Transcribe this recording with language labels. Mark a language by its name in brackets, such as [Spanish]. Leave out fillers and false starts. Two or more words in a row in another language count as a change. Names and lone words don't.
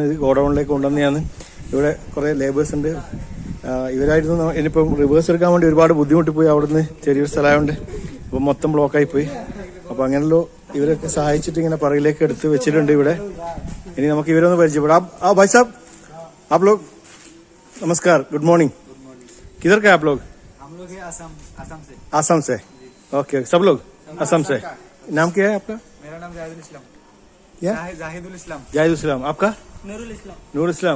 [Malayalam] ഇത് ഗോഡൌണിലേക്ക് കൊണ്ടുവന്നെയാണ്. ഇവിടെ കുറേ ലേബേഴ്സ് ഉണ്ട്. ഇവരായിരുന്നു ഇനിയിപ്പം റിവേഴ്സ് എടുക്കാൻ വേണ്ടി ഒരുപാട് ബുദ്ധിമുട്ടി പോയി. അവിടുന്ന് ചെറിയൊരു സ്ഥലമായതുകൊണ്ട് അപ്പോൾ മൊത്തം ബ്ലോക്കായി പോയി. അപ്പോൾ അങ്ങനെയല്ലോ ഇവരൊക്കെ സഹായിച്ചിട്ട് ഇങ്ങനെ പറയിലേക്ക് എടുത്ത് വെച്ചിട്ടുണ്ട് ഇവിടെ. ഇനി നമുക്ക് ഇവരൊന്ന് പരിചയപ്പെടാം. ആ [Hindi] भाई साब, आप लोग नमस्कार, [English] good morning. [Hindi] किधर का आप लोग? हम लोग हैं आसाम से. आसाम से. ओके, सब लोग आसाम से. नाम क्या है आपका? मेरा नाम जाहिदुल इस्लाम. क्या? जाहिदुल इस्लाम. जाहिदुल इस्लाम. आपका? नूरुल इस्लाम. नूर इस्लाम.